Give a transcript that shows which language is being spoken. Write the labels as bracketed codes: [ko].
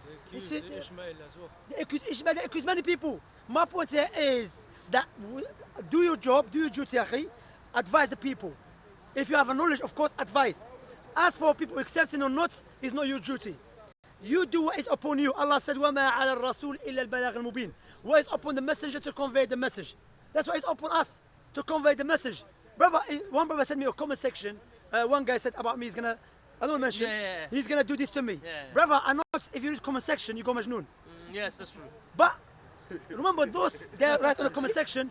[en] They accuse Ishmael. They accuse many people. My point here is that do your job, do your duty, akhi. Advise the people. If you have a knowledge, of course, advise. As for people accepting or not, is not your duty. You do what is upon you. [ar] Allah said, وَمَا عَلَى الرَّسُولِ إِلَّا الْبَلَاغُ الْمُبِينُ. [en] What is upon the messenger to convey the message? That's what is upon us, to convey the message. Brother, one brother sent me a comment section. One guy said about me, he's gonna, I don't mention, he's gonna do this to me. Brother, I know if you read comment section, you go Majnoon. Yes, that's true. But remember, those they're right on the comment section.